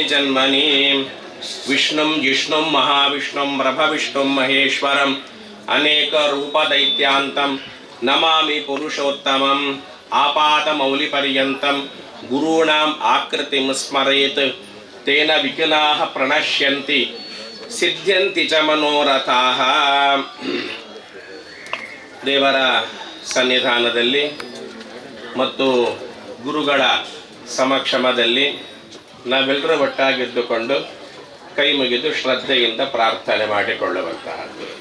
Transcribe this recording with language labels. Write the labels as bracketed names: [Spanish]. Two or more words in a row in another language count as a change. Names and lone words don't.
[Sanskrit] जन्मनि विष्णुं जिष्णुं महाविष्णुं प्रभविष्णुं महेश्वरम् अनेकरूपदैत्यान्तं नमामि पुरुषोत्तमम् आपातमौलिपर्यन्तं गुरूणाम् आकृतिं स्मरेत् तेन विघ्नाः प्रणश्यन्ति सिद्ध्यन्ति च मनोरथाः [Kannada] ದೇವರ ಸನ್ನಿಧಾನದಲ್ಲಿ ಮತ್ತು ಗುರುಗಳ ಸಮಕ್ಷಮದಲ್ಲಿ ನಾವೆಲ್ಲರೂ ಒಟ್ಟಾಗಿದ್ದುಕೊಂಡು ಕೈ ಮುಗಿದು ಶ್ರದ್ಧೆಯಿಂದ ಪ್ರಾರ್ಥನೆ ಮಾಡಿಕೊಳ್ಳುವಂತಹದ್ದು.